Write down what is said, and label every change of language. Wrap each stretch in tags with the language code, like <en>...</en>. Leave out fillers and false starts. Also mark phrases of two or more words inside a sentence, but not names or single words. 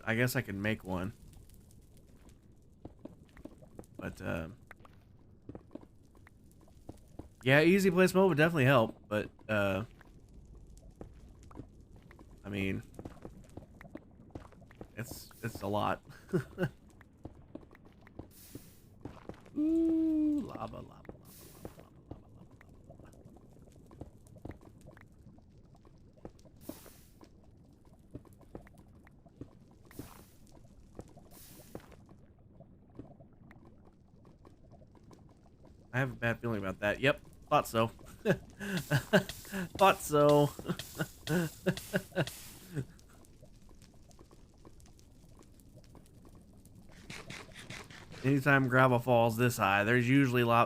<en>I guess I can make one. But, yeah, easy place mode would definitely help, but, I mean, it's a lot. Ooh, lava, lava, lava, lava, lava, lava, lava. I have a bad feeling about that. Yep, thought so. Thought so. Anytime gravel falls this high, there's usually lava.</en>